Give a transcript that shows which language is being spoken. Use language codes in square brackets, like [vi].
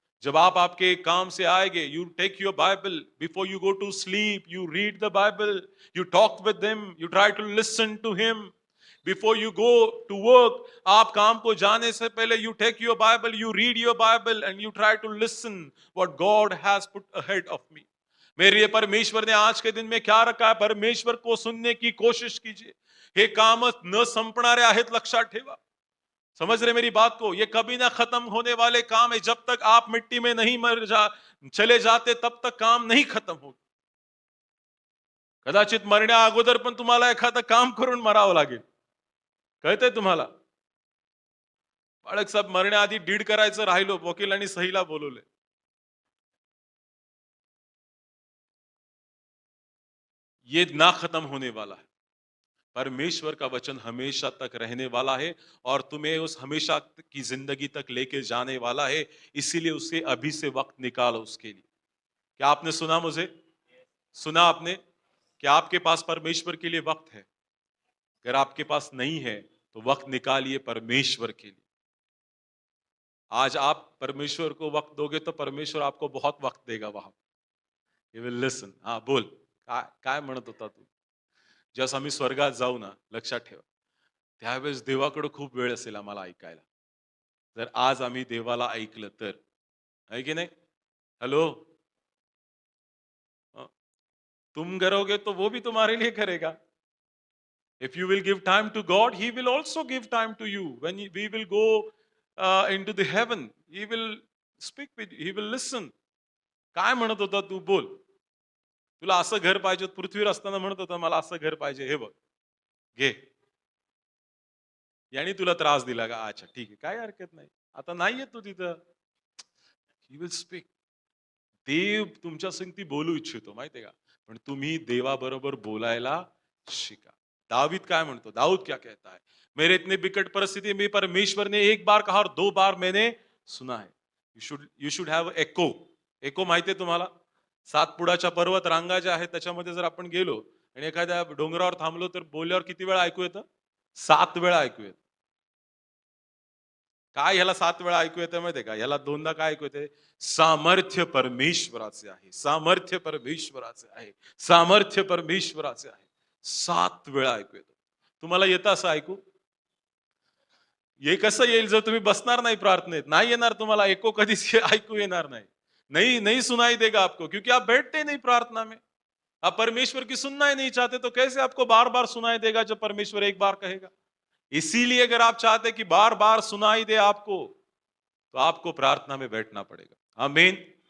[hi] जब आप आपके काम से आएंगे, [en] You take your Bible before you go to sleep, you read the Bible, you talk with him, you try to listen to him. Before you go to work, [hi] आप काम को जाने से पहले [en] You take your Bible, you read your Bible and you try to listen what God has put ahead of me. [hi] मेरे परमेश्वर ने आज के दिन में क्या रखा है, परमेश्वर को सुनने की कोशिश कीजिए। [mr] हे काम न संपणारे आहेत, लक्षात ठेवा। [hi] समझ रहे मेरी बात को? ये कभी ना खत्म होने वाले काम है। जब तक आप मिट्टी में नहीं चले जाते तब तक काम नहीं खत्म होगा। [mr] कदाचित मरण्या अगोदर पण तुम्हाला एखादं काम करून मरावं लागेल। कळतंय तुम्हाला? बाळक साहेब मरण्याआधी डीड करायचं राहिलो, वकिलांनी सहीला बोलवले। [hi] ये ना खत्म होने वाला है। परमेश्वर का वचन हमेशा तक रहने वाला है और तुम्हें उस हमेशा की जिंदगी तक लेके जाने वाला है। इसीलिए उसे अभी से वक्त निकालो उसके लिए। क्या आपने सुना मुझे? सुना आपने? क्या आपके पास परमेश्वर के लिए वक्त है? अगर आपके पास नहीं है तो वक्त निकालिए परमेश्वर के लिए। आज आप परमेश्वर को वक्त दोगे तो परमेश्वर आपको बहुत वक्त देगा वहां। [en] You will listen. [mr] हा बोल, काय म्हणत होता तू? जस आम्ही स्वर्गात जाऊ ना, लक्षात ठेवा, त्यावेळेस देवाकडे खूप वेळ असेल आम्हाला ऐकायला, जर आज आम्ही देवाला ऐकलं तर, है की नाही? [hi] हेलो, तुम करोगे तो वो भी तुम्हारे लिए करेगा। [en] If you will give time to God, He will also give time to you. When we will go into the heaven, He will speak with you, He will listen. [mr] काय म्हणत होता तू? बोल, तुला असं घर पाहिजे, पृथ्वीवर असताना म्हणत होता मला असं घर पाहिजे, हे बघ घे, याने तुला त्रास दिला का? अच्छा ठीक आहे, काय हरकत नाही, आता नाहीये तू तिथं। [en] He will speak. [mr] देव तुमच्या संगती बोलू इच्छितो, माहितीये का? पण तुम्ही देवाबरोबर बोलायला शिका। दाऊद काय म्हणतो? [hi] दाऊद क्या कहता है? मेरे इतने बिकट परिस्थिति में परमेश्वर ने एक बार कहा और 2 बार मैंने सुना है। [en] You should have echo. [mr] एको माहितीये तुम्हाला? सातपुडाच्या पर्वत रांगा ज्या आहेत त्याच्यामध्ये जर आपण गेलो आणि एखाद्या डोंगरावर थांबलो तर बोलल्यावर किती वेळा ऐकू येतं? 7 वेळा ऐकू येतं। काय ह्याला 7 वेळा ऐकू येतं माहितीये का? ह्याला 2दा काय ऐकू येते? सामर्थ्य परमेश्वराचे आहे, सामर्थ्य परमेश्वराचे आहे, सामर्थ्य परमेश्वराचे आहे. 7 वेळा ऐकू येतं. तुम्हाला येतं असं ऐकू? हे कसं येईल जर तुम्ही बसणार नाही प्रार्थनेत? नहीं येणार तुम्हाला एको कधीच ऐकू येणार नाही. [hi] नहीं नहीं सुनाई देगा आपको क्योंकि आप बैठते नहीं प्रार्थना में. आप परमेश्वर की सुनना ही नहीं चाहते तो कैसे आपको बार-बार सुनाई देगा जब परमेश्वर एक बार कहेगा? इसीलिए अगर आप चाहते हैं कि बार-बार सुनाई दे आपको, तो आपको प्रार्थना में बैठना पड़ेगा। आमीन।